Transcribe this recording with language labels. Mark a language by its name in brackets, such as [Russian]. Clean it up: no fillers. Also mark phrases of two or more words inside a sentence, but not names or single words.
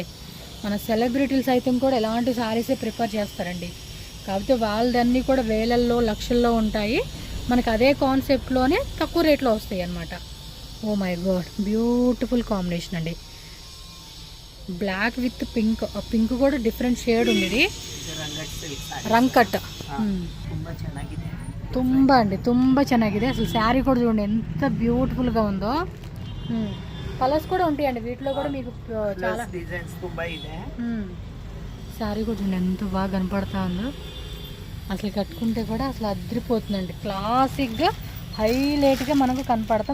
[Telugu] మన సెలబ్రిటీలు సైతం కూడా ఎలాంటి శారీసే ప్రిఫర్ చేస్తారండి. కాకపోతే వాళ్ళదన్నీ కూడా వేలల్లో లక్షల్లో ఉంటాయి. మనకు అదే కాన్సెప్ట్లోనే తక్కువ రేట్లో వస్తాయి అన్నమాట. ఓ మై గాడ్, బ్యూటిఫుల్ కాంబినేషన్ అండి. బ్లాక్ విత్ పింక్, పింక్ కూడా డిఫరెంట్ షేడ్ ఉంది. [Kannada] ఇది ರಂಕಟ್ ತುಂಬ అండి, ತುಂಬ ಚೆನ್ನಾಗಿದೆ. [Telugu] అసలు శారీ కూడా చూడండి ఎంత బ్యూటిఫుల్గా ఉందో. కలర్స్ కూడా ఉంటాయండి వీటిలో కూడా మీకు చాలా. శారీ కూడా చూడండి ఎంత బాగా కనపడతా ఉందో. అసలు కట్టుకుంటే కూడా అసలు అదిరిపోతుందండి. క్లాసిక్గా హైలైట్గా మనకు కనపడతాం.